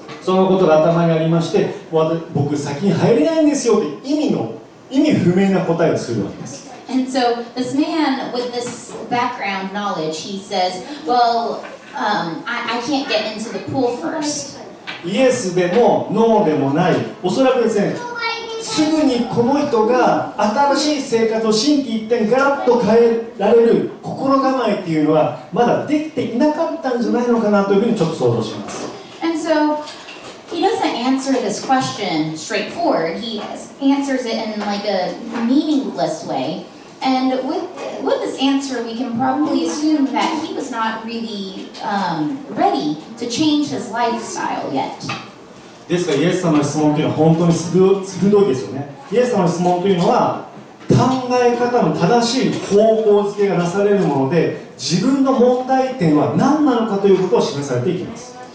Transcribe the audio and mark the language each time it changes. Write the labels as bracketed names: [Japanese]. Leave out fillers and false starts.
[Japanese] そのことが頭にありまして、僕先に入れないんですよって意味不明な答えをするわけです。 [English] And so this man with this background knowledge, he says, well, I can't get into the pool first. [Japanese] イエスでもノーでもない、おそらくですね、すぐにこの人が新しい生活を心機一転ガラッと変えられる心構えっていうのはまだできていなかったんじゃないのかなというふうにちょっと想像します。 [English] And so he doesn't answer this question straightforward. He answers it in like a meaningless way. And with this answer, we can probably assume that he was not really ready to change his lifestyle yet. [Japanese] ですからイエス様の質問というのは本当に鋭いですよね。イエス様の質問というのは考え方の正しい方向づけがなされるもので、自分の問題点は何なのかということを示されていきます。